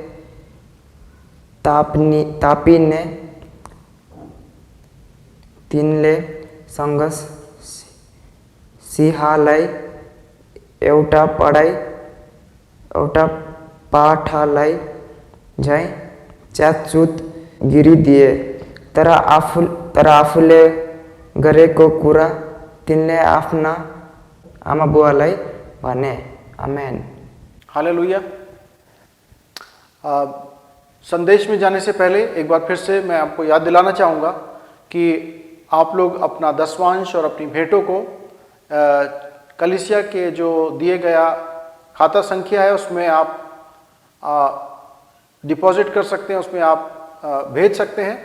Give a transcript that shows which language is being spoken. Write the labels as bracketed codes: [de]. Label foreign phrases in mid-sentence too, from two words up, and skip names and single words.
[ne] तापिने तिनले सँग सिंहलाई एउटा पाठालाई झैँ च्यातचुत गिरिदिए। तर आफूले गरेको कुरा तिनले आफ्ना आमा बुवालाई भने। आमेन। हालेलुया। [hi] संदेश में जाने से पहले एक बार फिर से मैं आपको याद दिलाना चाहूँगा कि आप लोग अपना दसवांश और अपनी भेंटों को कलीसिया के जो दिए गया खाता संख्या है उसमें आप डिपॉजिट कर सकते हैं, उसमें आप भेज सकते हैं।